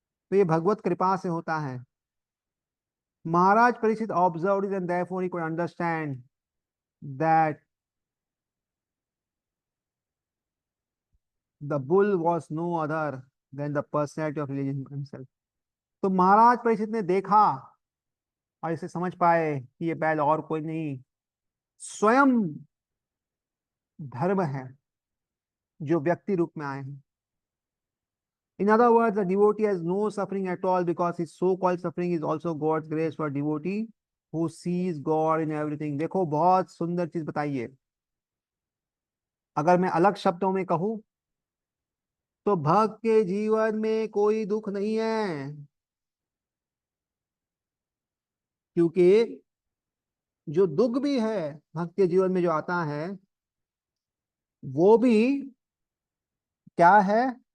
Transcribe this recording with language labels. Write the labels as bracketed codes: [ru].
[hi] तो ये भगवत कृपा से होता है। [en] Maharaj Parikshit observed it and therefore he could understand that the bull was no other than the personality of religion himself. [hi] तो महाराज परीक्षित ने देखा और इसे समझ पाए कि ये बैल और कोई नहीं, स्वयं धर्म है जो व्यक्ति रूप में आए हैं। [en] In other words, the devotee has no suffering at all because his so-called suffering is also God's grace for devotee who sees God in everything. [hi] देखो, बहुत सुंदर चीज बताइए। अगर मैं अलग शब्दों में कहूं तो भक्त के जीवन में कोई दुख नहीं है, क्योंकि जो दुख भी है भक्त के जीवन में जो आता है वो भी क्या है?